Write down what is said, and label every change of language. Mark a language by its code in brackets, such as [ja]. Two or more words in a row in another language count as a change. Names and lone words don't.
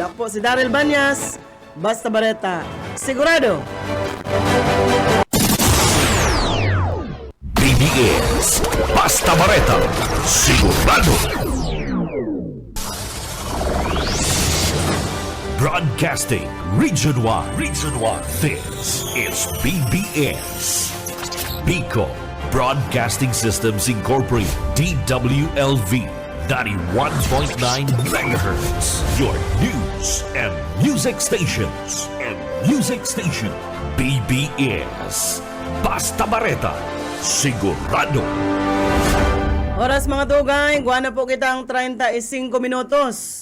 [bik] Ako po si Daryl Banyas, Basta Bareta, sigurado. BBS Basta Bareta, sigurado. [en] Broadcasting Region 1. This is BBS. Bicol Broadcasting Systems Incorporated. DWLV 91.9 MHz. Your news and music stations. Music Station, BBS. Basta Bareta, sigurado. [bik] Oras mga tugay, guwana po kitang 35 minutos.